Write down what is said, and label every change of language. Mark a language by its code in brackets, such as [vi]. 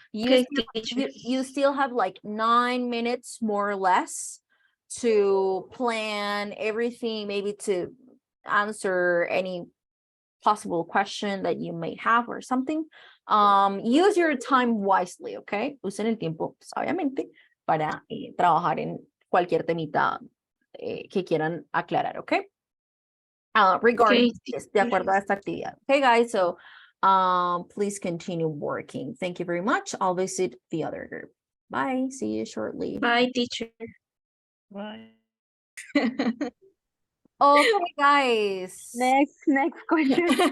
[en] Okay, teacher. you still have like 9 minutes, more or less, to plan everything, maybe to answer any possible question that you may have or something. Use your time wisely, okay? [es] Usen el tiempo, sabiamente, para trabajar en cualquier temita que quieran aclarar, okay? [en] Regarding Okay, this, [es] de acuerdo a esta actividad. [en] Okay, guys, so please continue working. Thank you very much. I'll visit the other group. Bye. See you shortly. bye, teacher. Bye. Okay, guys. Next question.